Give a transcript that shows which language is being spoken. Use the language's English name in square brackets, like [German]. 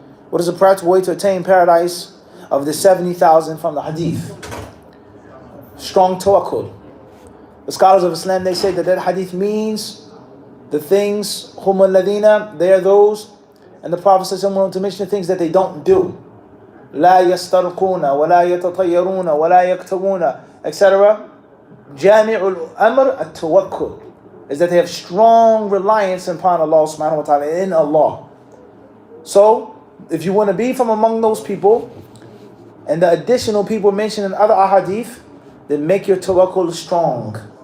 [English] What is a practical way to attain paradise of the 70,000 from the hadith? Strong tawakkul. The scholars of Islam, they say that hadith means the things, hum alladhina, they are those, and the Prophet says someone to mention the things that they don't do. [Arabic] لا يسترقون ولا يتطيرون ولا يكتبون, etc. جامع الأمر التوكل [English] is that they have strong reliance upon Allah subhanahu wa ta'ala, in Allah. So, if you want to be from among those people, and the additional people mentioned in other ahadith, then make your tawakkul strong.